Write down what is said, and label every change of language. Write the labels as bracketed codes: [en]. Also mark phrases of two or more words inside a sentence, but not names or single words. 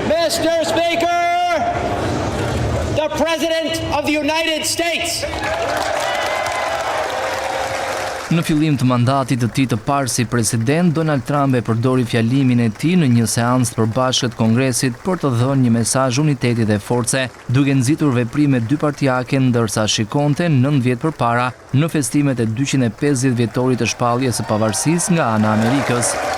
[en] Mr. Speaker, the President of the United States. [sq] Në fillim të mandatit të tij të parë si president, Donald Trump e përdori fjalimin e tij në një seancë të përbashkët Kongresit për të dhënë një mesazh uniteti dhe force, duke nxitur veprime dypartijake ndërsa shikonte 9 vjet përpara në festimet e 250 vjetorit të shpalljes së pavarësisë nga ana e Amerikës.